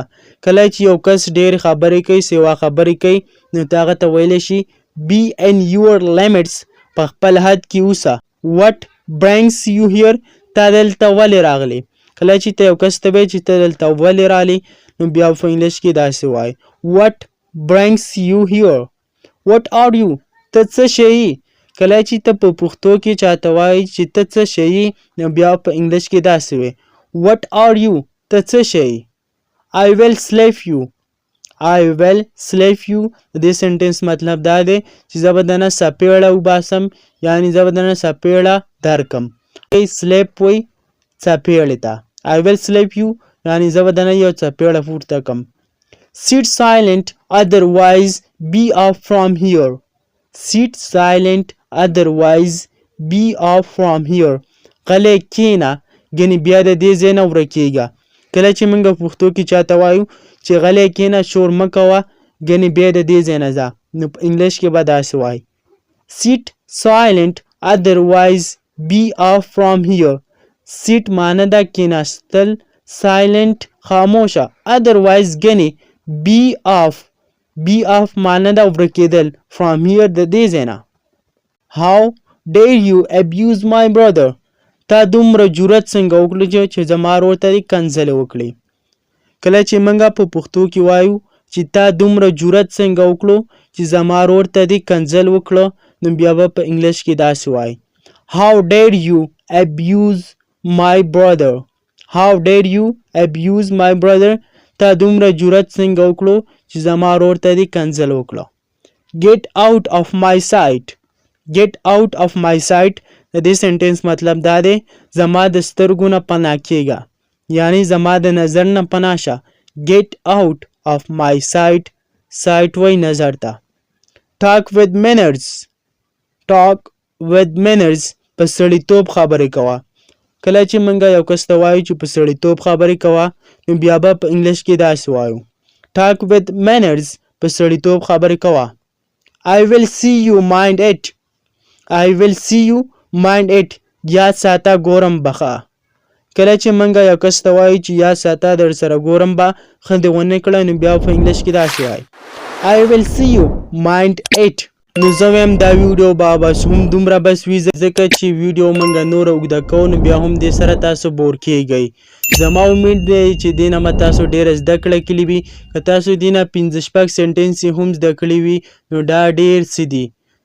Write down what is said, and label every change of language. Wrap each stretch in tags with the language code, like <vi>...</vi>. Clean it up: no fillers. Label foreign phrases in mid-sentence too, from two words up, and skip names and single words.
<ps>کله چې یو کس ډېر خبرې کوي سوا خبرې کوي نو ته هغه ته ویلی شي</ps> <en>Be in your limits</en> <ps>په خپل حد کې اوسه.</ps> <en>What brings you here</en> <ps>تا دلته ولې راغلی. کله چې ته یو کس ته وایې چې ته دلته ولې راغلی نو بیا په انګلیش کې داسې وایي</ps> <en>What brings you here. What are you</en> <ps>ته څه شی. کله چې ته په پښتو کې چاته وایي چې ته څه شی نو بیا په انګلیش کې داسې وایي</ps> <en>What are you</en> <ps>ته څه شی.</ps> <en>I will slap you. I will slap you</en> <ps>د دې سنټنس مطلب دا دی چې زه به دنه څپېړه وباسم یعنی زه به دنه څپېړه درکم. slap وایي څپېړې ته.</ps> <en>I will slap you</en> <ps>یعنی زه به دنه یو څپېړه پورته کم.</ps> <en>Sit silent otherwise be off from here. Sit silent otherwise be off from here.</en> <ps>غلی کښېنه ګنې بیا د دې ځای نه ورکېږه. کله چې موږ پښتو کې چاته وایو چې غلی کښېنه شور مه کوه ګنې بیا د دې ځای نه ځه نو په انګلیش کې به داسې وایي</ps> <en>Sit silent otherwise be off from here.</en> <ps>Sit معنی ده کښېناستل silent خاموشه. otherwise ګنې</ps> <en>be off</en> <ps>معنی ده ورکېدل.</ps> <en>from here</en> <ps>د دې ځای نه.</ps> <en>how dare you abuse my brother</en> <ps>تا دومره جرأت څنګه وکړو چې زما ورور ته دې کنځلې وکړې. کله چې موږ په پښتو کې وایو چې تا دومره جرأت څنګه وکړو چې زما ورور ته دې کنځل وکړه نو بیا به په انګلیش کې داسې وایي</ps> <en>how dare you abuse my brother how dare you abuse my brother</en> <ps>تا دومره جرأت څنګه وکړو چې زما ورور ته دې کنځل وکړه.</ps> <en>get out of my sight get out of my sight</en> <ps>د دې سنټنس مطلب دا دی زما د سترګو نه پناه کېږه یعنی زما د نظر نه پناه شه.</ps> <en>get out of my sight sight</en> <ps>وای نظر ته.</ps> <en>talk with manners</en> <ps>په سړیتوب خبرې کوه. کله چې موږ یو کس ته وایو چې په سړیتوب خبرې کوه نو بیا به په انګلیش کې داسې وایو</ps> <en>talk with manners</en> <ps>په سړیتوب خبرې کوه.</ps> <en>I will see you mind it</en> <ps>یاد ساته ګورم بخه. کله چې موږ یو کس ته وایو چې یاد ساته در سره ګورم به ښه دې ونه کړه نو بیا په انګلیش کې داسې وایي</ps> <en>I will see you mind it.</en> <ps>نو زه وایم دا ویډیو به بس هم دومره بس وي ځکه چې ویډیو موږ نوره اوږده کوو نو بیا هم دې سره تاسو بور کیږئ. زما امید دی چې دې نه به تاسو ډېره زده کړه کړې وي. که تاسو دې نه 5-6 سنټنس هم زده کړي وي نو دا ډېر څه دي.</ps>